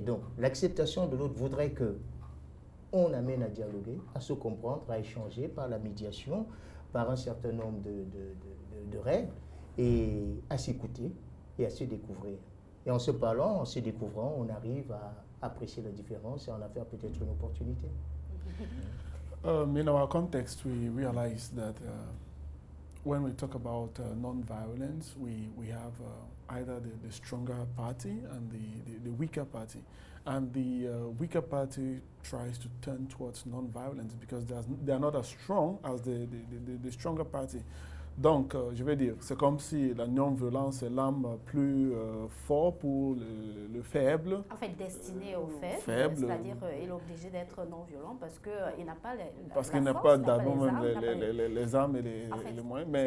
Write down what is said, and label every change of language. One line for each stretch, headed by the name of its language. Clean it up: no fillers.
French: Donc, l'acceptation de l'autre voudrait que on amène à dialoguer, à se comprendre, à échanger par la médiation, par un certain nombre de règles, et à s'écouter et à se découvrir. Et en se parlant, en se découvrant, on arrive à apprécier la différence et en en faire peut-être une opportunité.
English: In our context, we realize that when we talk about non-violence, we have either the stronger party and the weaker party. And the weaker party tries to turn towards non-violence because they are not as strong as the stronger party.
French: Donc, je vais dire, c'est comme si la non-violence est l'arme plus forte pour le faible. En fait, destiné au faible, c'est-à-dire il est obligé d'être non-violent parce qu'il n'a pas qu'il n'a pas d'abord les armes et les moyens.